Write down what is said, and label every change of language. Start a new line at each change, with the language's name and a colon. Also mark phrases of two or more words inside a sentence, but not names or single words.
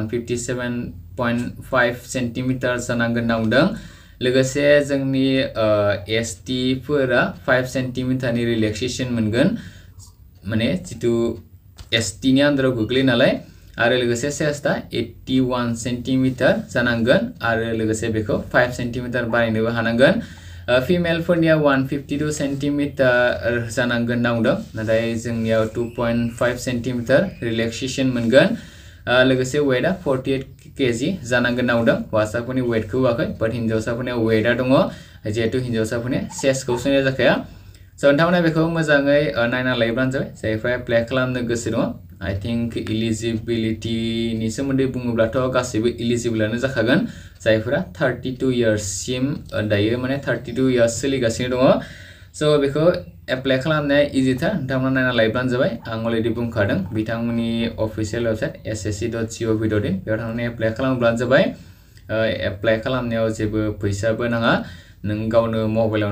Bodo: 157.5 सेन्टिमिटार जानांगोन होनना बुंदों लोगोसे जोंनि एसटी फोरा 5 सेन्टिमिटारनि रिलेक्सेसन मोनगोन माने जितु एसटी नि आन्दाराव गोग्लैयो नालाय आरो लोगोसे चेस्टआ 81 सेन्टिमिटार जानांगोन आरो लोगोसे बेखौ 5 सेन्टिमिटार बानायनोबो हानांगोन फिमेलफोरनिया 152 सेन्टिमिटार जानांगोन होनना बुंदों नाथाय जोंनियाव 2.5 सेन्टिमिटार रिलेक्सेसन मोनगोन लोगोसे वेटआ 48 केजि जानांगोन होनना बुंदों हौवासाफोरनि वेटखौ होआखै बाट हिन्जावसाफोरनिया वेटआ दङ जिहेतु हिन्जावसाफोरनि चेस्टखौ सुनाय जाखाया स' नोंथांमोना बेखौ मोजाङै नायना लायोब्लानो जाबाय जायफ्रा एप्लाइ खालामनो गोसो दङ
English: I think eligibility
Bodo: नि सोमोन्दै बुङोब्लाथ' गासैबो एलिजिबलआनो जाखागोन जायफोरा 32 इयार्स सिम दायो माने 32 इयार्स सोलिगासिनो दङ स' बेखौ एप्लाइ खालामनाया इजिथार नोंथांमोना नायना लायोब्लानो जाबाय आं अलरेडि बुंखादों बिथांमोननि
English: official website
Bodo: ssc.gov.in बेयाव थांनानै एप्लाइ खालामब्लानो जाबाय एप्लाइ खालामनायाव जेबो फैसाबो नाङा नों गावनो मबाइलावनो